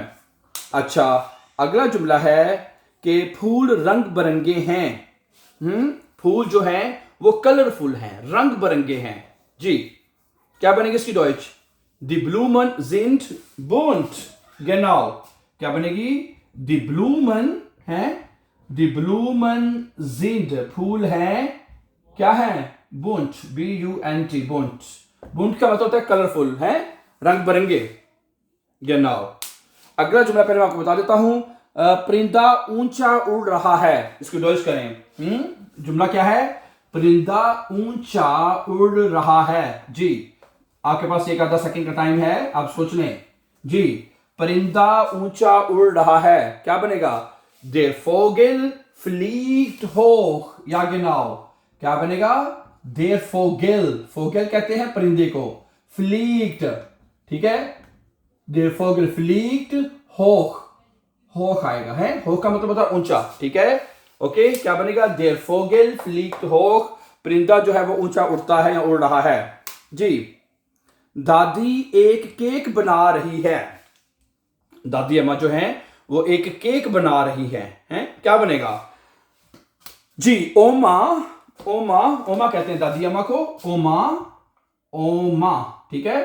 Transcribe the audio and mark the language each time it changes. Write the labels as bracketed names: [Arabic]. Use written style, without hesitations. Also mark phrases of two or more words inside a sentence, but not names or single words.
[Hindi] अच्छा, अगला जुमला है कि फूल रंग बिरंगे हैं, फूल जो हैं वो कलरफुल हैं, रंग बिरंगे हैं जी। क्या बनेगी इसकी डॉइच? [German] Die Blumen sind bunt. Genau. [Hindi] क्या बनेगी? [German] Die Blumen है, die Blumen sind, [Hindi] फूल है, क्या है? [German] bunt, B-U-N-T, bunt. bunt [Hindi] का मतलब होता है कलरफुल, है, रंग बिरंगे। Genau. अगला जुमला पहले मैं आपको बता देता हूं। परिंदा ऊंचा उड़ रहा है, इसको डॉइच करें। जुमला क्या है? परिंदा ऊंचा उड़ रहा है। जी, आपके पास एक आधा सेकंड का टाइम है, आप सोच लें। जी, परिंदा ऊंचा उड़ रहा है, क्या बनेगा? [German] Der Vogel fliegt hoch. Ja genau. [Hindi] क्या बनेगा? [German] Der Vogel, Vogel [Hindi] कहते हैं परिंदे को, fliegt, ठीक है? [German] Der Vogel fliegt hoch. hoch [Hindi] आएगा, है, hoch का मतलब होता है ऊंचा, ठीक है? ओके, क्या बनेगा? [German] Der Vogel fliegt hoch. [Hindi] परिंदा जो है वो ऊंचा उड़ता है या उड़ रहा है। जी, दादी एक केक बना रही है। दादी अम्मा जो है वो एक केक बना रही है, हैं? क्या बनेगा? जी, ओमा, ओमा, ओमा कहते हैं दादी अम्मा को, ओमा, ओमा, ठीक है?